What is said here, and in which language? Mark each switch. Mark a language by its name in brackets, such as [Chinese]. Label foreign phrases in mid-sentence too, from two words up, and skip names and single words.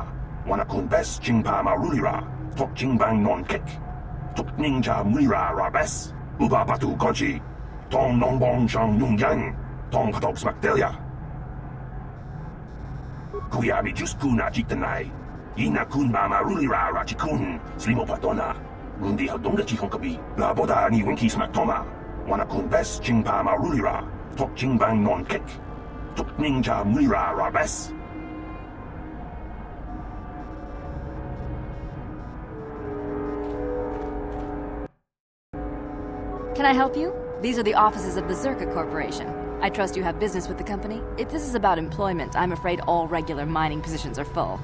[English] Wanakun bes jingpa marulira. Tok jingbang non kek. Tok ninja mulira rabes. Uba batu goji. Tong nongbong shang nungyang. Tong patok smak delia. Kuyabi just kuna jitanai. Yina kun ba marulira rachikun. Slimo patona. Mundi hadonga chikon kabi. Laboda ni winki smak toma. Wanakun bes jingpa marulira. Tok jingbang non kek. Tok ninja mulira rabes. Can I help you? These are the offices of the Zerka Corporation. I trust you have business with the company? If this is about employment, I'm afraid all regular mining positions are full.